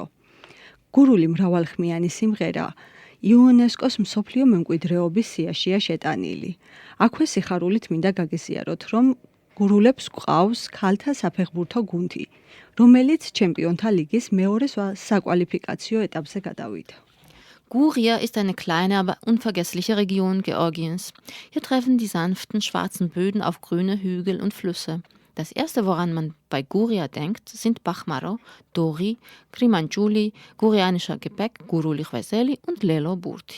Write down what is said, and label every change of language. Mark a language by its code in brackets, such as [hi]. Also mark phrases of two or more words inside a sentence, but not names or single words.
[ka] გურული მრავალხმიანი სიმღერა იუნესკოს მსოფლიო მემკვიდრეობის სიაშია შეტანილი. აქვე სიხარულით მინდა გაგიზიაროთ, რომ გურულებს გვყავს ქალთა საფეხბურთო გუნდი, რომელიც ჩემპიონთა ლიგის მეორე საკვალიფიკაციო ეტაპზე გადავიდა. [de] Guria ist eine kleine, aber unvergessliche Region Georgiens. Hier treffen die sanften, schwarzen Böden auf grüne Hügel und Flüsse. Das erste, woran man bei Guria denkt, sind Bachmaro, Dori, Krimanjuli, gurianischer Gebäck, Guruli Ghvezeli und Lelo Burti.